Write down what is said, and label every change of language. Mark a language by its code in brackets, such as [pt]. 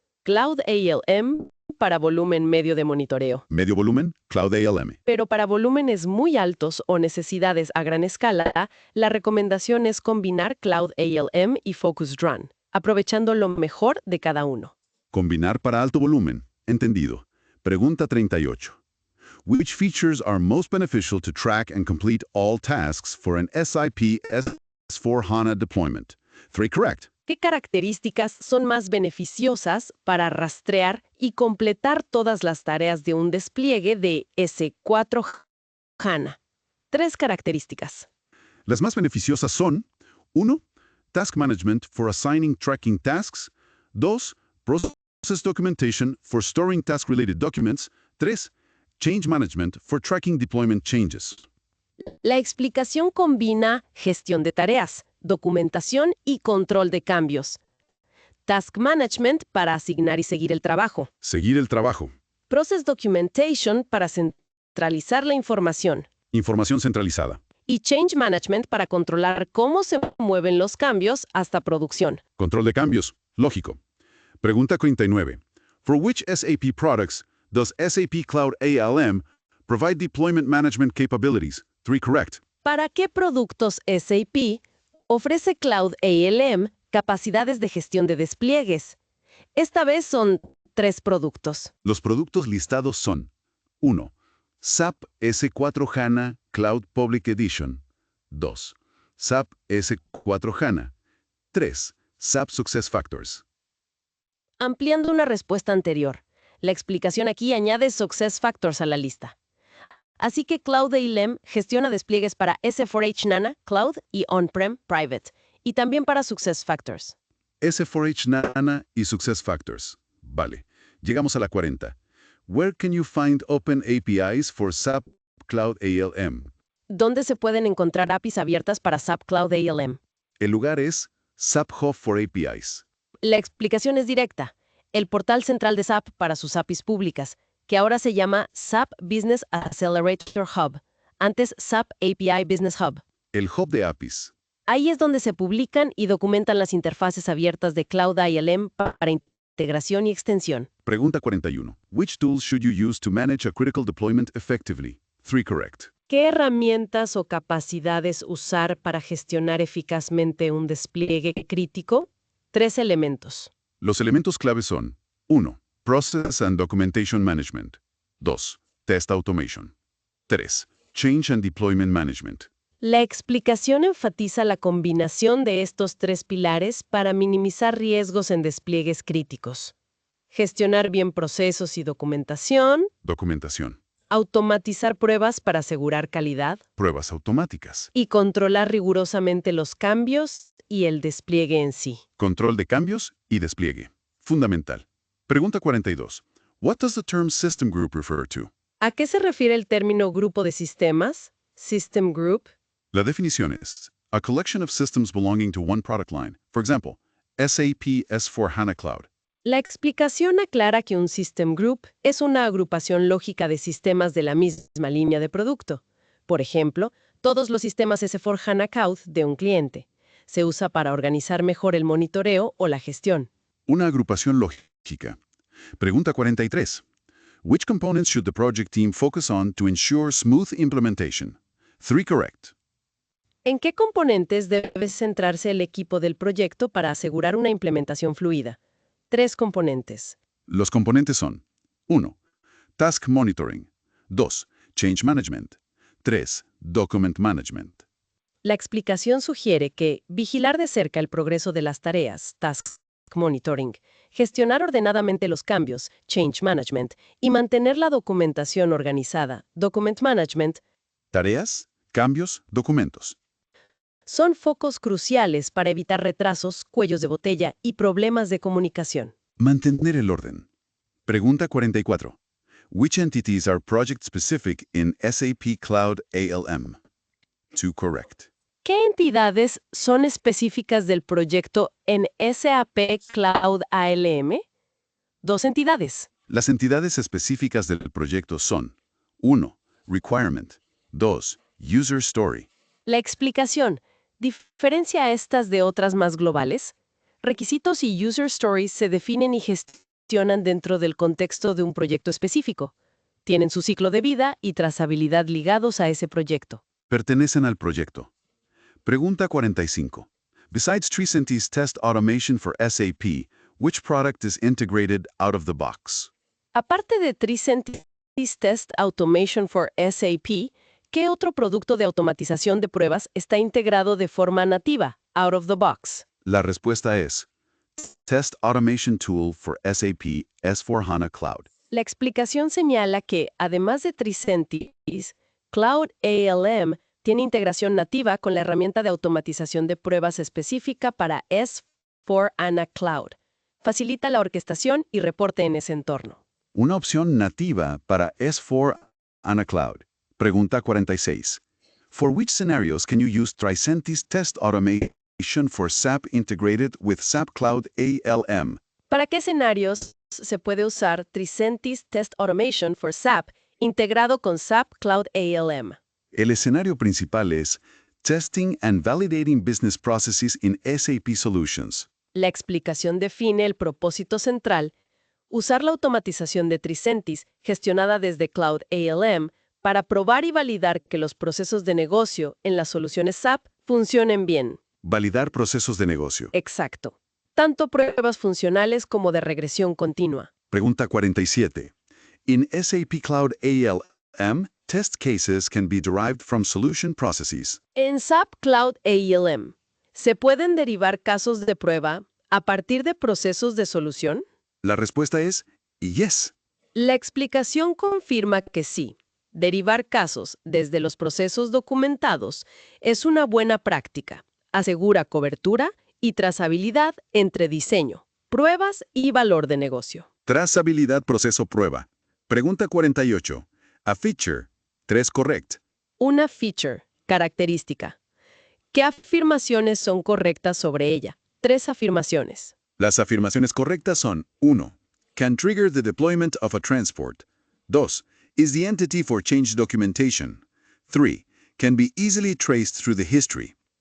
[es] Cloud ALM para volumen medio de monitoreo. Medio volumen, Cloud ALM. Pero para volúmenes muy altos o necesidades a gran escala, la recomendación es combinar Cloud ALM y Focused Run, aprovechando lo mejor de cada uno. Combinar para alto volumen. Entendido. Pregunta 38. [en] Which features are most beneficial to track and complete all tasks for an SAP S/4HANA deployment? 3 correct. [es] ¿Qué características son más beneficiosas para rastrear y completar todas las tareas de un despliegue de S/4HANA? 3 características. Las más beneficiosas son 1. [en] Task Management for assigning tracking tasks. 2. Process Documentation for storing task-related documents. 3. Change Management for tracking deployment changes. [es] La explicación combina gestión de tareas, documentación y control de cambios. Task Management para asignar y seguir el trabajo. Seguir el trabajo. Process Documentation para centralizar la información. Información centralizada. Y Change Management para controlar cómo se mueven los cambios hasta producción. Control de cambios. Lógico. Pregunta 49. [en] For which SAP products does SAP Cloud ALM provide deployment management capabilities? 3 correct. [es] ¿Para qué productos SAP ofrece Cloud ALM capacidades de gestión de despliegues? Esta vez son 3 productos. Los productos listados son 1. SAP S4 HANA Cloud Public Edition. 2. SAP S4 HANA. 3. SAP SuccessFactors. Ampliando una respuesta anterior, la explicación aquí añade SuccessFactors a la lista. Así que Cloud ALM gestiona despliegues para S4HANA Cloud y On-Prem Private, y también para SuccessFactors. S4HANA y SuccessFactors. Vale. Llegamos a la 40. [en] Where can you find open APIs for SAP Cloud ALM? [es] ¿Dónde se pueden encontrar APIs abiertas para SAP Cloud ALM? El lugar es SAP Hub for APIs. La explicación es directa. El portal central de SAP para sus APIs públicas, que ahora se llama SAP Business Accelerator Hub, antes SAP API Business Hub. El hub de APIs. Ahí es donde se publican y documentan las interfaces abiertas de Cloud ALM para integración y extensión. Pregunta 41. [en] Which tools should you use to manage a critical deployment effectively? 3 correct. [es] ¿Qué herramientas o capacidades usar para gestionar eficazmente un despliegue crítico? 3 elementos. Los elementos clave son 1. Process and Documentation Management. 2. Test Automation. 3. Change and Deployment Management. La explicación enfatiza la combinación de estos 3 pilares para minimizar riesgos en despliegues críticos. Gestionar bien procesos y documentación, Documentación. automatizar pruebas para asegurar calidad Pruebas automáticas. y controlar rigurosamente los cambios y el despliegue en sí. Control de cambios y despliegue. Fundamental. Pregunta 42. [en] What does the term system group refer to? [es] ¿A qué se refiere el término grupo de sistemas? System Group. La definición es [en] a collection of systems belonging to one product line. For example, SAP S4 HANA Cloud. [es] La explicación aclara que un System Group es una agrupación lógica de sistemas de la misma línea de producto. Por ejemplo, todos los sistemas S4 HANA Cloud de un cliente. Se usa para organizar mejor el monitoreo o la gestión. Una agrupación lógica. Pregunta 43. [en] Which components should the project team focus on to ensure smooth implementation? 3 correct. [es] ¿En qué componentes debe centrarse el equipo del proyecto para asegurar una implementación fluida? 3 componentes. Los componentes son 1. Task Monitoring. 2. Change Management. 3. Document Management. La explicación sugiere que vigilar de cerca el progreso de las tareas, Task Monitoring, gestionar ordenadamente los cambios, Change Management, y mantener la documentación organizada, Document Management, Tareas, cambios, documentos. son focos cruciales para evitar retrasos, cuellos de botella y problemas de comunicación. Mantener el orden. Pregunta 44. [en] Which entities are project-specific in SAP Cloud ALM? 2 correct. [es] ¿Qué entidades son específicas del proyecto en SAP Cloud ALM? 2 entidades. Las entidades específicas del proyecto son 1. Requirement. 2. User Story. La explicación diferencia a estas de otras más globales. Requisitos y User Stories se definen y gestionan dentro del contexto de un proyecto específico. Tienen su ciclo de vida y trazabilidad ligados a ese proyecto. Pertenecen al proyecto. Pregunta 45. [en] Besides Tricentis Test Automation for SAP, which product is integrated out of the box? [es] Aparte de Tricentis Test Automation for SAP, ¿qué otro producto de automatización de pruebas está integrado de forma nativa, [en] out of the box? [es] La respuesta es Test Automation Tool for SAP S4HANA Cloud. La explicación señala que, además de Tricentis, Cloud ALM tiene integración nativa con la herramienta de automatización de pruebas específica para S4HANA Cloud. Facilita la orquestación y reporte en ese entorno. Una opción nativa para S4HANA Cloud. Pregunta 46. [en] For which scenarios can you use Tricentis Test Automation for SAP integrated with SAP Cloud ALM. [es] ¿Para qué escenarios se puede usar Tricentis Test Automation for SAP integrado con SAP Cloud ALM? El escenario principal es [en] Testing and Validating Business Processes in SAP Solutions. [es] La explicación define el propósito central, usar la automatización de Tricentis gestionada desde Cloud ALM para probar y validar que los procesos de negocio en las soluciones SAP funcionen bien. Validar procesos de negocio. Exacto. Tanto pruebas funcionales como de regresión continua. Pregunta 47. [en] In SAP Cloud ALM, test cases can be derived from solution processes. [es] En SAP Cloud ALM, ¿se pueden derivar casos de prueba a partir de procesos de solución? La respuesta es yes. La explicación confirma que sí. Derivar casos desde los procesos documentados es una buena práctica. Asegura cobertura y trazabilidad entre diseño, pruebas y valor de negocio. Trazabilidad proceso prueba. Pregunta 48. [en] A feature. 3 correct. [es] Una feature, característica. ¿Qué afirmaciones son correctas sobre ella? 3 afirmaciones. Las afirmaciones correctas son 1. [en] Can trigger the deployment of a transport. 2. Is the entity for change documentation. 3. Can be easily traced through the history.